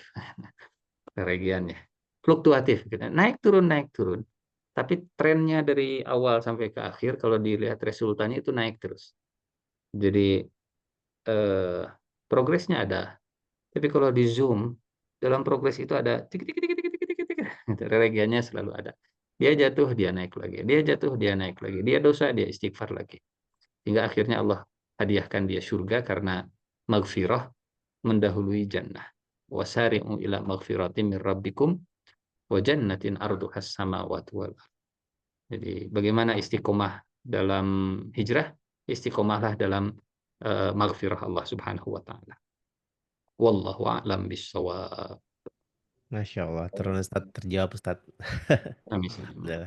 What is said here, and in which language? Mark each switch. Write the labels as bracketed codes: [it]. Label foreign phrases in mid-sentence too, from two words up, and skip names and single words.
[id] Reregean ya. Fluktuatif gitu. Naik turun. Tapi trennya dari awal sampai ke akhir kalau dilihat resultannya itu naik terus. Jadi progresnya ada. Tapi kalau di Zoom dalam progres itu ada tik tik tik tik tik tik tik tik. Reregiannya selalu ada. Dia jatuh, dia naik lagi. Dia jatuh, dia naik lagi. Dia dosa, dia istighfar lagi. Hingga akhirnya Allah hadiahkan dia surga karena maghfirah mendahului jannah. [ar] وسارعوا إلى مغفرة من ربكم وجنة عرضها السماوات والأرض. [id] Jadi bagaimana istiqomah dalam hijrah? Istiqomahlah dalam maghfirah Allah [ar] سبحانه وتعالى. والله أعلم بالصواب. ما شاء الله, [id] terus Ustaz, terjawab Ustaz. Amin. Udah.